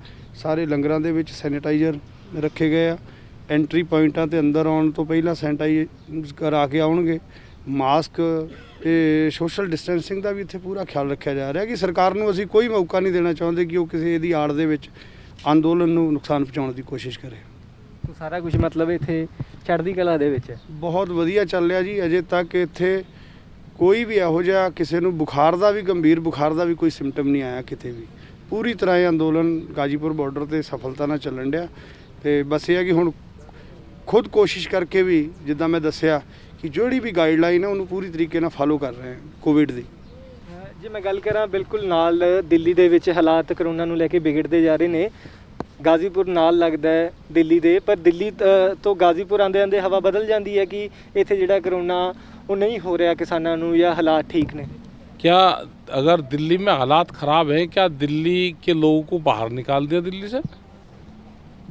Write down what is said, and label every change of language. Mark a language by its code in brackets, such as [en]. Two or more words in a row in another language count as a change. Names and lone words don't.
[pa] ਸਾਰੇ ਲੰਗਰਾਂ ਦੇ ਵਿੱਚ ਸੈਨੀਟਾਈਜ਼ਰ ਰੱਖੇ ਗਏ ਆ, [en] entry points [pa] ਤੇ ਅੰਦਰ ਆਉਣ ਤੋਂ ਪਹਿਲਾਂ ਸੈਨੀਟਾਈਜ਼ ਕਰਾ ਕੇ ਆਉਣਗੇ, ਮਾਸਕ ਤੇ [en] social distancing [pa] ਦਾ ਵੀ ਇੱਥੇ ਪੂਰਾ ਖਿਆਲ ਰੱਖਿਆ ਜਾ ਰਿਹਾ ਕਿ ਸਰਕਾਰ ਨੂੰ ਅਸੀਂ ਕੋਈ ਮੌਕਾ ਨਹੀਂ ਦੇਣਾ ਚਾਹੁੰਦੇ ਕਿ ਉਹ ਕਿਸੇ ਇਹਦੀ ਆੜ ਦੇ ਵਿੱਚ ਅੰਦੋਲਨ ਨੂੰ ਨੁਕਸਾਨ ਪਹੁੰਚਾਉਣ ਦੀ ਕੋਸ਼ਿਸ਼ ਕਰੇ। ਤੋ ਸਾਰਾ ਕੁਝ ਮਤਲਬ ਇੱਥੇ ਚੜ੍ਹਦੀ ਕਲਾ ਦੇ ਵਿੱਚ ਹੈ, बहुत ਵਧੀਆ ਚੱਲ ਰਿਹਾ ਜੀ। ਅਜੇ ਤੱਕ ਇੱਥੇ ਕੋਈ ਵੀ ਇਹੋ ਜਿਹਾ ਕਿਸੇ ਨੂੰ ਬੁਖਾਰ ਦਾ ਵੀ, ਗੰਭੀਰ ਬੁਖਾਰ ਦਾ ਵੀ ਕੋਈ ਸਿੰਪਟਮ ਨਹੀਂ ਆਇਆ ਕਿਤੇ ਵੀ। ਪੂਰੀ ਤਰ੍ਹਾਂ ਇਹ ਅੰਦੋਲਨ ਗਾਜੀਪੁਰ ਬਾਰਡਰ ਤੇ ਸਫਲਤਾ ਨਾਲ ਚੱਲਣ ਡਿਆ ਤੇ ਬਸ ਇਹ ਹੈ ਕਿ ਹੁਣ ਖੁਦ ਕੋਸ਼ਿਸ਼ ਕਰਕੇ ਵੀ ਜਿੱਦਾਂ ਮੈਂ ਦੱਸਿਆ ਕਿ ਜਿਹੜੀ ਵੀ ਗਾਈਡਲਾਈਨ ਹੈ ਉਹਨੂੰ ਪੂਰੀ ਤਰੀਕੇ ਨਾਲ ਫਾਲੋ ਕਰ ਰਹੇ ਹਾਂ ਕੋਵਿਡ ਦੀ। ਜੇ ਮੈਂ ਗੱਲ ਕਰਾਂ ਬਿਲਕੁਲ ਨਾਲ ਦਿੱਲੀ ਦੇ ਵਿੱਚ ਹਾਲਾਤ ਕਰੋਨਾ ਨੂੰ ਲੈ ਕੇ ਵਿਗੜਦੇ ਜਾ ਰਹੇ ਨੇ। ਗਾਜ਼ੀਪੁਰ ਨਾਲ ਲਗਤਾ ਹੈ ਦਿੱਲੀ ਦੇ, ਪਰ ਦਿੱਲੀ ਤੋ ਗਾਜ਼ੀਪੁਰ ਆਂਦੇ ਆਂਦੇ ਹਵਾ ਬਦਲ ਜਾਤੀ ਹੈ ਕਿ ਇੱਥੇ ਜਿਹੜਾ ਕਰੋਨਾ ਵੋ ਨਹੀਂ ਹੋ ਰਹਾ ਕਿਸਾਨੋਂ ਨੂੰ ਯਾ ਹਾਲਾਤ ਠੀਕ ਨੇ? [hi] क्या अगर दिल्ली में हालात ख़राब हैं, क्या दिल्ली के लोगों को बाहर निकाल दिया दिल्ली से?